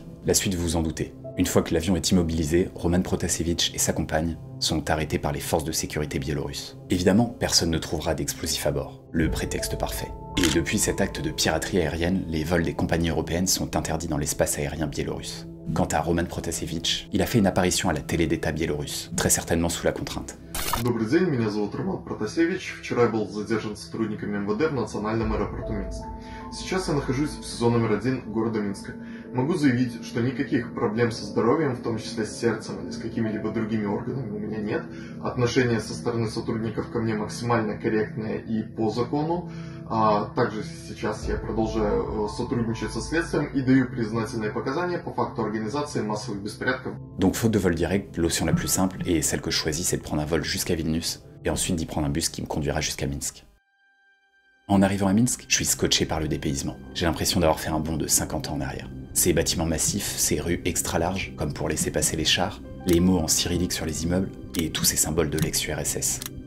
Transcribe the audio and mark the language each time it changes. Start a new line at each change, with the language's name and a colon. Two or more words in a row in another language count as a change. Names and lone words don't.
French: La suite, vous vous en doutez. Une fois que l'avion est immobilisé, Roman Protasevich et sa compagne sont arrêtés par les forces de sécurité biélorusses. Évidemment, personne ne trouvera d'explosifs à bord. Le prétexte parfait. Et depuis cet acte de piraterie aérienne, les vols des compagnies européennes sont interdits dans l'espace aérien biélorusse. Quant à Roman Protasevich, il a fait une apparition à la télé d'État biélorusse, très certainement sous la contrainte.
Russian: Добрый день, меня зовут Роман Протасевич. Вчера я был задержан сотрудниками МВД в национальном аэропорту Минск. Сейчас я нахожусь в СИЗО номер 1 города Минска. Могу заявить, что никаких проблем со здоровьем, в том числе с сердцем или с какими-либо другими органами, у меня нет. Отношение со стороны сотрудников ко мне максимально корректное и по закону. Также сейчас я продолжаю сотрудничать со следствием и даю признательные показания по факту организации массовых беспорядков.
French: Donc faute de vol direct, l'option la plus simple et celle que je choisis, c'est de prendre un vol jusqu'à Vilnius et ensuite d'y prendre un bus qui me conduira jusqu'à Minsk. En arrivant à Minsk, je suis scotché par le dépaysement. J'ai l'impression d'avoir fait un bond de 50 ans en arrière. Ces bâtiments massifs, ces rues extra larges, comme pour laisser passer les chars, les mots en cyrillique sur les immeubles, et tous ces symboles de l'ex-URSS.